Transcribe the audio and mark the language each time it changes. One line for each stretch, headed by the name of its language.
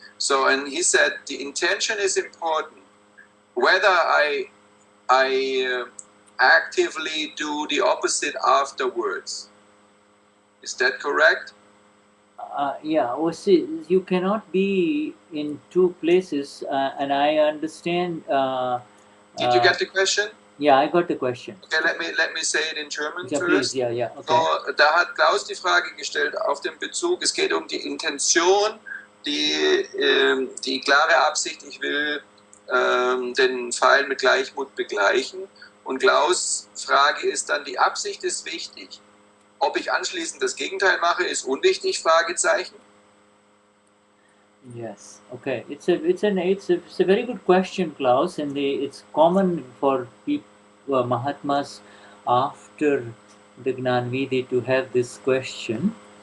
English: So, and he said the intention is important. Whether I actively do the opposite afterwards. Is that correct? Yeah, well, see, you cannot be in two places, and I understand. Did you get the question? Yeah, I got the question. Okay, let me say it in German Yeah, first. please. Yeah, okay.
German: So, da hat Klaus die Frage gestellt auf den Bezug, es geht um die Intention, die klare Absicht, ich will den Pfeil mit Gleichmut begleichen. Und Klaus' Frage ist dann, die Absicht ist wichtig. Ob ich anschließend das Gegenteil mache, ist unwichtig, Fragezeichen.
English: Yes. Okay. It's a very good question, Klaus, and it's common for people, Mahatmas, after the Gnanvidi to have this question.